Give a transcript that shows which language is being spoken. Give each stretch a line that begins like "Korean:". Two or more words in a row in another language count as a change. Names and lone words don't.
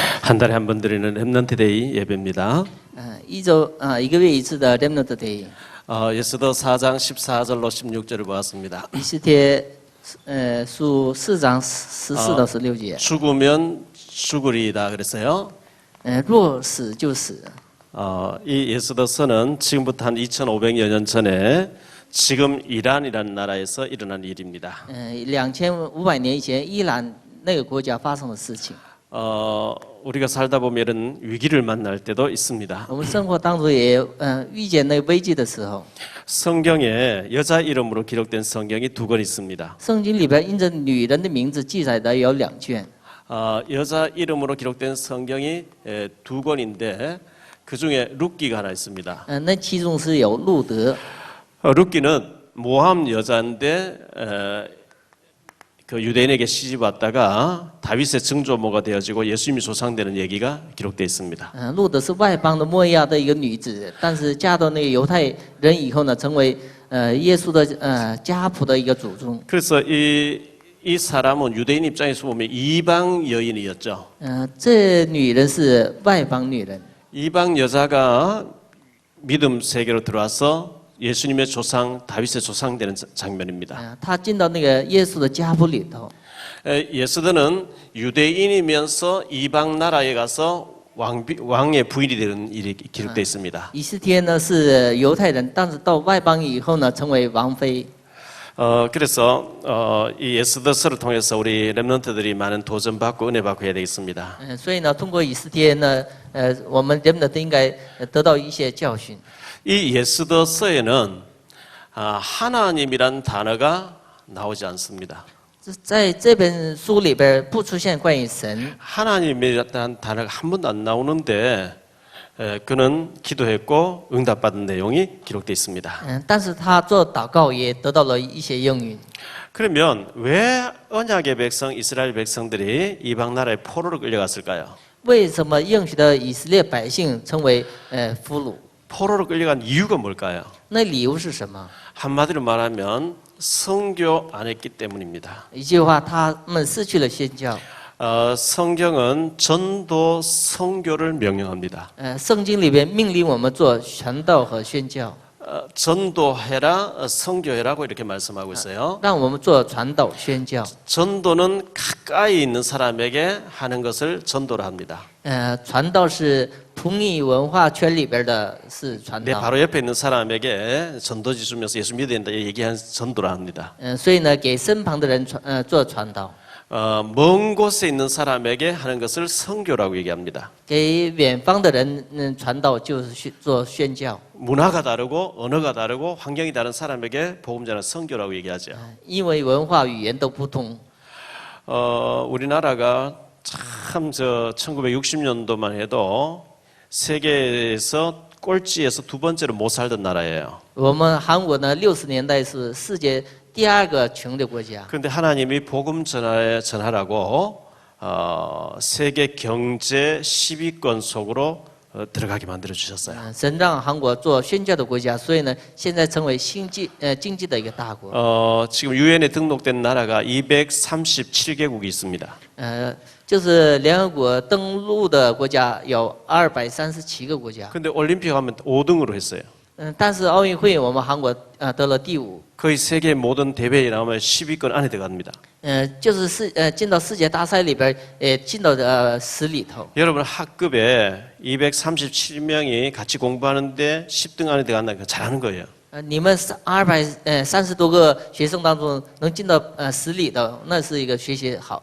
Korean: 한 달에 한 번 드리는
English: Remnant Day
Korean: 예배입니다.
Chinese: 1个月一次的
English: Remnant Day。
Korean: 예수더 4장 14절로 16절을 보았습니다.
Chinese: 以斯帖书4章14到16节。
Korean: 죽으면 죽으리이다 그랬어요.
Chinese: 若死就死。
Korean: 이 예수더서는 지금부터 한 2,500여 년 전에 지금 이란이라는 나라에서 일어난 일입니다.
Chinese: 2500 年以前，伊朗那个国家发生的事情。
Korean: 우리가 살다 보면 이런 위기를 만날 때도 있습니다.
Chinese: 我们生活当中也遇见那个危机的时候。
Korean: 성경에 여자 이름으로 기록된 성경이 2권 있습니다.
Chinese: 圣经里边因着女人的名字记载的有2卷。
Korean: 여자 이름으로 기록된 성경이 2권인데 그 중에 룻기가 하나 있습니다.
Chinese: 那其中是有路德。
Korean: 룻기는 모함 여자인데 그 유대인에게 시집 왔다가 다윗의 증조모가 되어지고 예수님이 조상되는 얘기가 기록되어 있습니다.
Chinese: 路德是外邦的摩亚的一个女子，但是嫁到那个犹太人以后呢，成为耶稣的家谱的一个祖宗。
Korean: 그래서 이 사람은 유대인 입장에서 보면 이방 여인이었죠.
Chinese: 这女人是外邦女人。
Korean: 이방 여자가 믿음 세계로 들어와서 예수님의 조상 다윗의 조상되는 장면입니다.
Chinese: 她进到那个耶稣的家谱里头。
Korean: 예수들은 유대인이면서 이방 나라에 가서 왕의 부인이 되는 일이 기록되어 있습니다.
Chinese: 以斯帖呢是犹太人，但是到外邦以后呢，成为王妃。
Korean: 그래서 이 예수더서를 통해서 우리 렘넌트들이 많은 도전받고 은혜받고 해야 되겠습니다.
Chinese: 所以呢，通过以斯帖呢，我们人们都应该得到一些教训。
Korean: 이 예수더서에는 하나님이란 단어가 나오지 않습니다.
Chinese: 在这本书里边不出现关于神。
Korean: 하나님이란 단어가 한 번도 안 나오는데 그는 기도했고 응답받은 내용이 기록되어 있습니다.
Chinese: 但是他做祷告也得到了一些应允。
Korean: 그러면 왜 언약의 백성 이스라엘 백성들이 이방 나라에 포로로 끌려갔을까요?
Chinese: 为什么应许的以色列百姓成为俘虏？
Korean: 포로로 끌려간 이유가 뭘까요?
Chinese: 那理由是什么？
Korean: 한마디로 말하면 선교 안 했기 때문입니다.
Chinese: 一句话，他们失去了宣教。
Korean: 성경은 전도 선교를 명령합니다.
Chinese: 圣经里边命令我们做传道和宣教。
Korean: 전도해라, 선교해라고 이렇게 말씀하고 있어요.
Chinese: 让我们做传道宣教。
Korean: 전도는 가까이 있는 사람에게 하는 것을 전도를 합니다.
Chinese: 传道是同一文化圈里边的是传
Korean: 내
Chinese: 道。
Korean: 바로 옆에 있는 사람에게 전도지 주면서 예수 믿어야 된다 얘기한 전도를 합니다.
Chinese: 所以呢，给身旁的人做传道。
Korean: 먼 곳에 있는 사람에게 하는 것을 선교라고 얘기합니다.
Chinese: 给远方的人传道就是做宣教。
Korean: 문화가 다르고 언어가 다르고 환경이 다른 사람에게 복음 전하는 선교라고 얘기하죠.
Chinese: 因为文化语言都不同。
Korean: 우리나라가 참 1960년도만 해도 세계에서 꼴찌에서 2번째로 못 살던 나라예요.
Chinese: 我们韩国呢，60年代是世界第2个穷的国家。
Korean: 그런데 하나님이 복음 전하라고 세계 경제 10위권 속으로 들어가게 만들어 주셨어요.
Chinese: 神让韩国做宣教的国家，所以呢，现在成为经济的一个大国。
Korean: 지금 유엔에 등록된 나라가 237개국이 있습니다.
Chinese: 就是联合国登陆的国家有237个国家。
Korean: 근데 올림픽 하면 5등으로 했어요.
Chinese: 但是奥运会我们韩国得了第5。
Korean: 거의 세계 모든 대회에 나오면 10위권 안에 들어갑니다.
Chinese: 就是进到世界大赛里边，进到10里头。
Korean: 여러분 학급에 237명이 같이 공부하는데 10등 안에 들어간다니까 잘하는 거예요.
Chinese: 你们230多个学生当中能进到10里头，那是一个学习好。